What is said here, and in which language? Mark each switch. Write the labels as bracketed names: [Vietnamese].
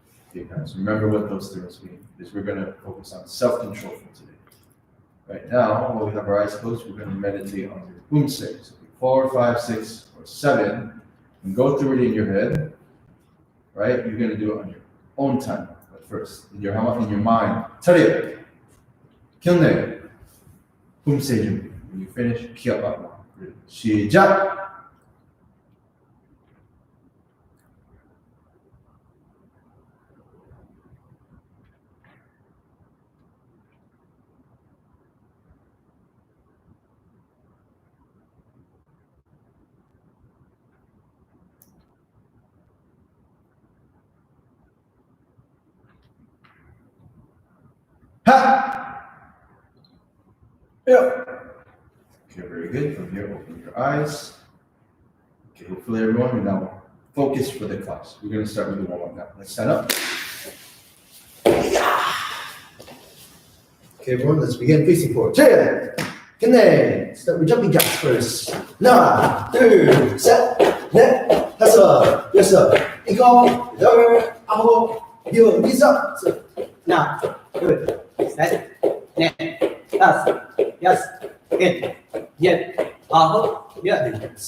[English] Okay, guys, remember what those things mean, because we're going to focus on self-control for today. Right now, while we have our eyes closed, we're going to meditate on your Poomsae. So 4, 5, 6, or 7, and go through it in your head. Right? You're going to do it on your own time, but first, in your mind. [Korean] 차렷, 경례, Poomsae 준비. [English] When you finish, [Korean] 기합하고. 시작! [English] Ha! Yeah. Okay, very good. From here, open your eyes. Okay, hopefully everyone will now focus for the class. We're going to start with the warm-up now. Let's stand up. Okay, everyone, let's begin facing forward. Chair! Kenneth! Start with jumping jacks first. [Korean] 하나, 둘, 셋, 넷, 다섯, 여섯, 일곱, 여덟, 아홉, 열, 여섯. 하나, 둘, 셋, 넷, 다섯, 여섯, 일곱, 열, 아홉, 열.